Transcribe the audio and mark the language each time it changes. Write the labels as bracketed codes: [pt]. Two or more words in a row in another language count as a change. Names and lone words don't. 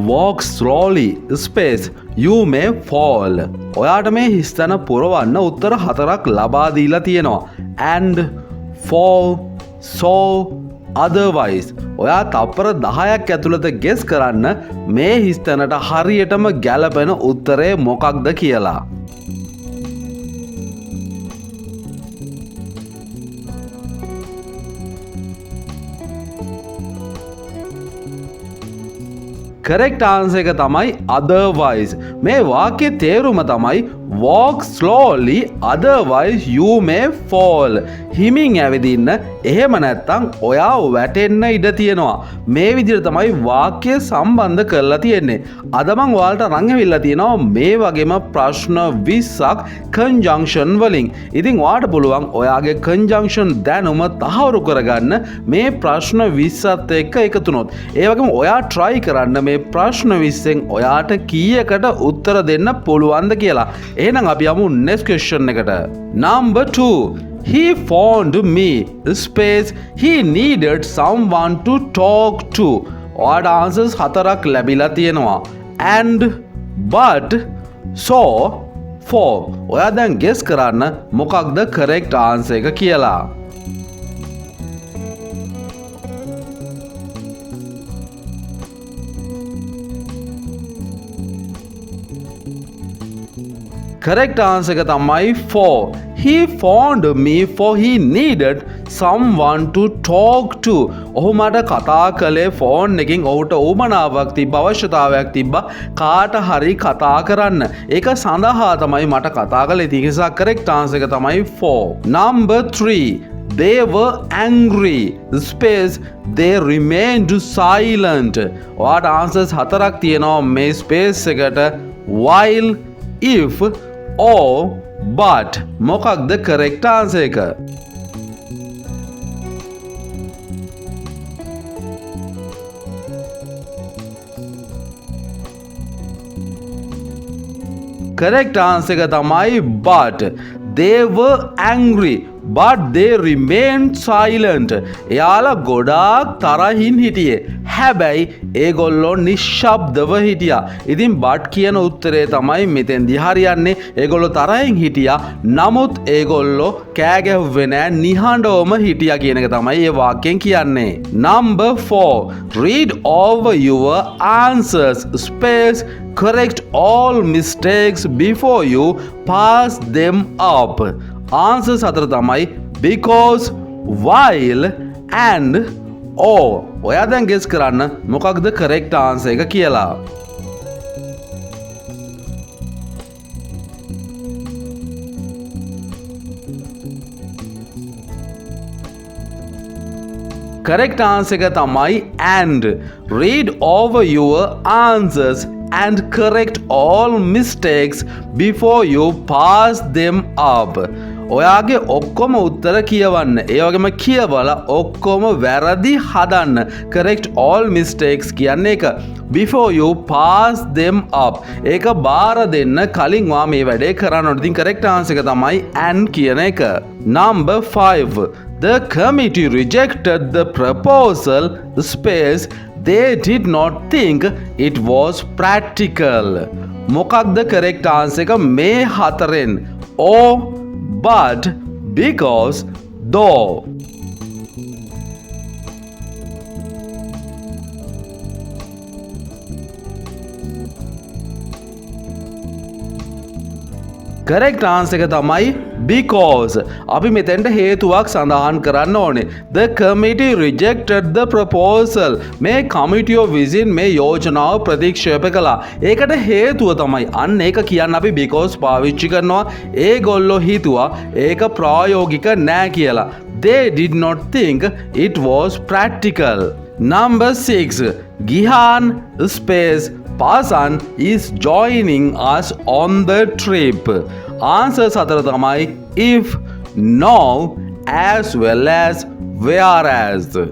[en] walk slowly space you may fall. [si] ඔයාට මේ හිස්තැන පුරවන්න උත්තර 4ක් ලබා දීලා තියෙනවා. [en] and, fall, so, otherwise. [si] ඔයා තප්පර 10ක් ඇතුළත ගෙස් කරන්න මේ හිස්තැනට හරියටම ගැලපෙන උත්තරේ මොකක්ද කියලා. [en] correct answer [si] එක තමයි otherwise. මේ වාක්‍යයේ තේරුම තමයි [en] walk slowly otherwise you may fall. [si] හිමින් ඇවිදින්න එහෙම නැත්නම් ඔයා වැටෙන්න ඉඩ තියෙනවා. මේ විදිහට තමයි වාක්‍ය සම්බන්ධ කරලා තියෙන්නේ. අද මම ඔයාලට අරන් ඇවිල්ලා තියෙනවා මේ වගේම ප්‍රශ්න 20ක් conjunction වලින්. ඉතින් ඔයාට පුළුවන් ඔයාගේ conjunction දැනුම තහවුරු කරගන්න මේ ප්‍රශ්න 20ත් එක්ක එකතු වුණොත්. ඒ වගේම ඔයා try කරන්න මේ ප්‍රශ්න 20න් ඔයාට කීයකට උත්තර දෙන්න පුළුවන්ද කියලා. එහෙනම් අපි යමු [en] next question [si] එකට. [en] number 2. He phoned me space he needed someone to talk to. [si] ඔයාට answers 4ක් ලැබිලා තියෙනවා. [en] and, but, so, for. [si] ඔයා දැන් guess කරන්න මොකක්ද correct answer එක කියලා. [en] correct answer [si] එක තමයි for. [en] He phoned me for he needed someone to talk to. [si] ඔහු මට කතා කළේ ෆෝන් එකකින් ඔහුට උවමනාවක් තිබ්බ අවශ්‍යතාවයක් තිබ්බ කාට හරි කතා කරන්න. ඒක සඳහා තමයි මට කතා කළේ. ඒ නිසා [en] correct answer [si] එක තමයි for. [en] number 3. They were angry space they remained silent. [si] ඔයාට answers 4ක් තියෙනවා මේ space එකට. [en] while, if, or, but. [si] මොකක්ද [en] correct answer [si] එක? [en] correct answer [si] එක තමයි but. [en] They were angry but they remained silent. [si] එයාලා ගොඩාක් තරහින් හිටියේ. හැබැයි ඒගොල්ලෝ නිශ්ශබ්දව හිටියා. ඉතින් but කියන උත්තරේ තමයි මෙතෙන්දී හරියන්නේ. ඒගොල්ලෝ තරහින් හිටියා. නමුත් ඒගොල්ලෝ කෑ ගැහුවේ නෑ. නිහඬවම හිටියා කියන එක තමයි මේ වාක්‍යයෙන් කියන්නේ. [en] number 4. read over your answers space correct all mistakes before you pass them up. answers 4 තමයි because, while, and, or. [si] ඔයා දැන් guess කරන්න මොකක්ද correct answer එක කියලා. [en] correct answer [si] එක තමයි and. [en] read over your answers and correct all mistakes before you pass them up. [si] ඔයාගේ ඔක්කොම උත්තර කියවන්න. ඒ වගේම කියවලා ඔක්කොම වැරදි හදන්න. [en] correct all mistakes [si] කියන්නේ එක. [en] before you pass them up. [si] ඒක බාර දෙන්න කලින් වා මේ වැඩේ කරන්න ඕනේ. ඉතින් [en] correct answer [si] එක තමයි and කියන එක. [en] number 5. The committee rejected the proposal space they did not think it was practical. [si] මොකක්ද [en] correct answer [si] එක මේ හතරෙන්? [en] or, but, because, though. correct answer [si] එක තමයි because. අපි මෙතෙන්ට හේතුවක් සඳහන් කරන්න ඕනේ. [en] The committee rejected the proposal. [si] මේ කමිටිය විසින් මේ යෝජනාව ප්‍රතික්ෂේප කළා. ඒකට හේතුව තමයි අන්න ඒක කියන්න අපි because පාවිච්චි කරනවා. ඒගොල්ලෝ හිතුවා ඒක ප්‍රායෝගික නෑ කියලා. [en] They did not think it was practical. number 6. Gihan space Pasan is joining us on the trip. answers 4 තමයි if, no, as well as, whereas.